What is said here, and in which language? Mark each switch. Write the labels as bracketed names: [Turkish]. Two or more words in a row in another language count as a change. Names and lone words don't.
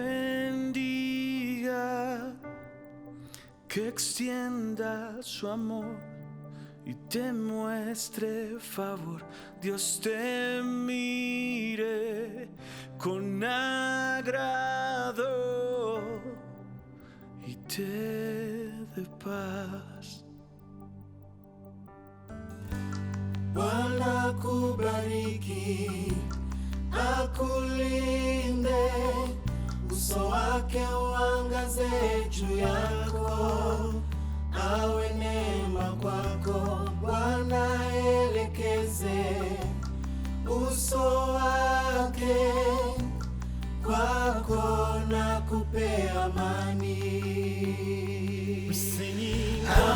[Spanish] bendiga, que extienda su amor y te muestre favor. Dios te mire con agrado y te dé paz. [Swahili] Bwana kubariki, akulinde, uso wake uangaze juu yako, awe neema kwako. Bwana elekeze uso wake kwako na kupe amani. [English] We're singing